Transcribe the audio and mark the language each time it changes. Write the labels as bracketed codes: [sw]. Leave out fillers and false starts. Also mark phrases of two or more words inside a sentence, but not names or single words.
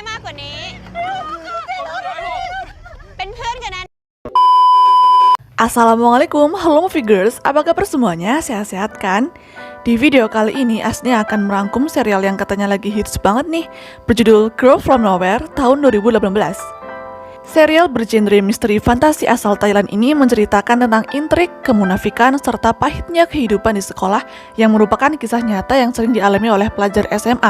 [th] ว่านี้เป็นเพื่อนกันนะ [id] Assalamualaikum, halo movie girls, apa kabar semuanya? Sehat-sehat kan? Di video kali ini Asnia akan merangkum serial yang katanya lagi hits banget nih, berjudul Girl From Nowhere tahun 2018. Serial bergenre misteri fantasi asal Thailand ini menceritakan tentang intrik, kemunafikan, serta pahitnya kehidupan di sekolah yang merupakan kisah nyata yang sering dialami oleh pelajar SMA.